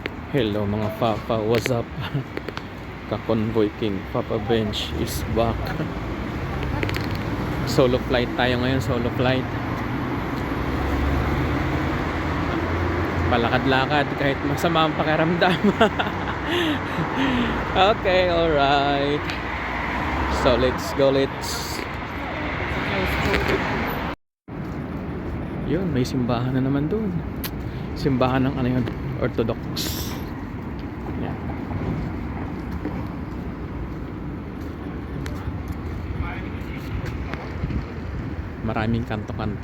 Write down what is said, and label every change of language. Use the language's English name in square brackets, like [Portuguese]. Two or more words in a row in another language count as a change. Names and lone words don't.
[Filipino] Hello mga Papa, [English] what's up? [Filipino] Ka-Convoy King, Papa Bench is back. Solo flight tayo ngayon, solo flight. Palakad-lakad kahit masama ang pakiramdam. [English] Okay, alright. So let's go, [Filipino] Yun, may simbahan na naman doon. Simbahan ng ano yun, Orthodox. Yan. Maraming kanto-kanto.